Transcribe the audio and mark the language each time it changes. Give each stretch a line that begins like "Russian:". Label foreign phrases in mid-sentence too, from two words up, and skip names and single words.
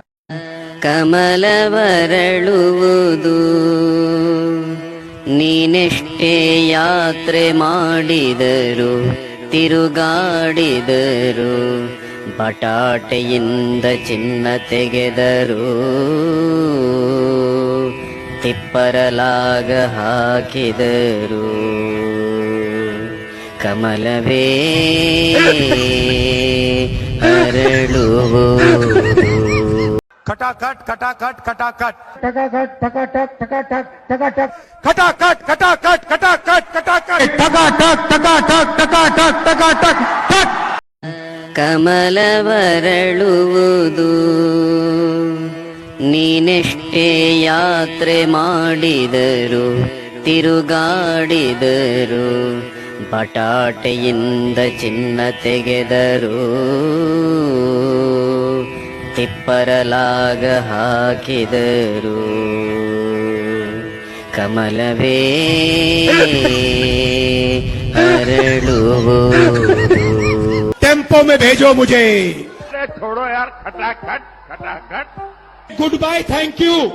Kannada: ಕಮಲವರಳುವುದು ನೀನೆಷ್ಟೇ ಯಾತ್ರೆ ಮಾಡಿದರು ತಿರುಗಾಡಿದರು ಬಟಾಟೆಯಿಂದ ಚಿನ್ನ ತೆಗೆದರು ತಿಪ್ಪರಲಾಗ ಹಾಕಿದರು ಕಮಲವೇ ಅರಳುವುದು.
Hindi: खटाखट खटाखट खटाखट खटाखट ठकाठक ठकाठक ठकाठक खटाखट खटाखट खटाखट खटाखट ठकाठक ठकाठक ठकाठक ठकाठक ठक.
Kannada: ಕಮಲವರಳುವುದು ನೀನೆಷ್ಟೇ ಯಾತ್ರೆ ಮಾಡಿದರು ತಿರುಗಾಡಿದರು ಬಟಾಟೆಯಿಂದ ಚಿನ್ನ ತೆಗೆದರು ತಿಪ್ಪರಲಾಗ ಹಾಕಿದರು ಕಮಲವೇ ಅರಳುವುದು.
Hindi: टेम्पो में भेजो मुझे. छोड़ो यार, खटाखट खटाखट.
English: good bye, thank you.